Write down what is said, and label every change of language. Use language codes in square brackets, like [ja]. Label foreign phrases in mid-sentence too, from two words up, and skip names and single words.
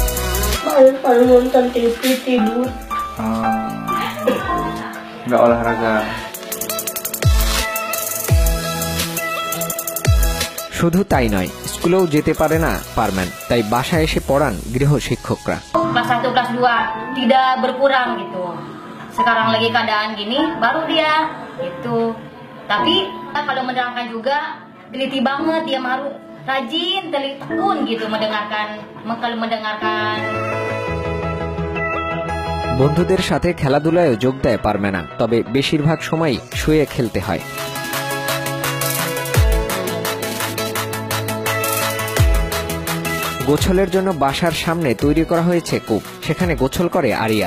[bn] শুধু তাই নয়, স্কুলেও যেতে পারে না পারম্যান, তাই বাসায় এসে পড়ান গৃহ শিক্ষকরা। [id] Kelas 1, kelas 2 tidak berkurang gitu. Sekarang lagi keadaan gini baru dia gitu. Tapi kalau menerangkan juga teliti banget, dia harus rajin, tekun gitu mendengarkan. [bn] বন্ধুদের সাথে খেলাধুলায় যোগ দেয় পারমেনা, তবে বেশিরভাগ সময় শুয়ে খেলতে হয়। গোছলের জন্য বাসার সামনে তৈরি করা হয়েছে কূপ, সেখানে গোছল করে আরিয়া।